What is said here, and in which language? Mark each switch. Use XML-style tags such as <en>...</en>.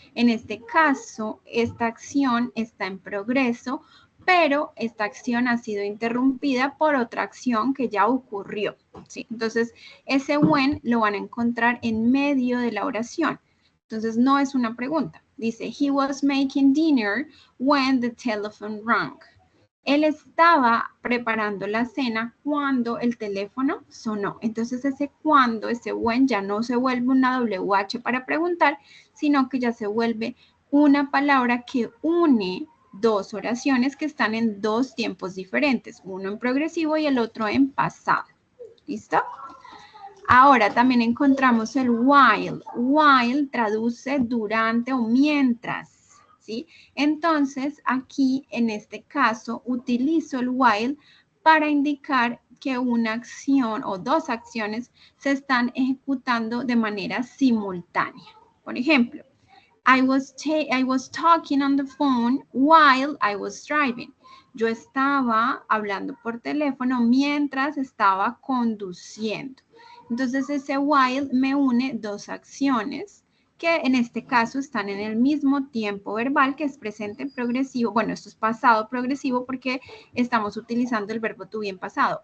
<es>En este caso, esta acción está en progreso, pero esta acción ha sido interrumpida por otra acción que ya ocurrió, ¿sí? Entonces, ese when lo van a encontrar en medio de la oración. Entonces, no es una pregunta. Dice,</es> <en>he was making dinner when the telephone rang.</en> <es>Él estaba preparando la cena cuando el teléfono sonó. Entonces, ese cuando, ese when, ya no se vuelve una WH para preguntar, sino que ya se vuelve una palabra que une dos oraciones que están en dos tiempos diferentes, uno en progresivo y el otro en pasado. ¿Listo? Ahora también encontramos el while. While traduce durante o mientras, ¿sí? Entonces, aquí en este caso utilizo el while para indicar que una acción o dos acciones se están ejecutando de manera simultánea. Por ejemplo,</es> <en>I was talking on the phone while I was driving.</en> <es>Yo estaba hablando por teléfono mientras estaba conduciendo. Entonces, ese while me une dos acciones que en este caso están en el mismo tiempo verbal, que es presente progresivo. Bueno, esto es pasado progresivo porque estamos utilizando el verbo to be en pasado.</es>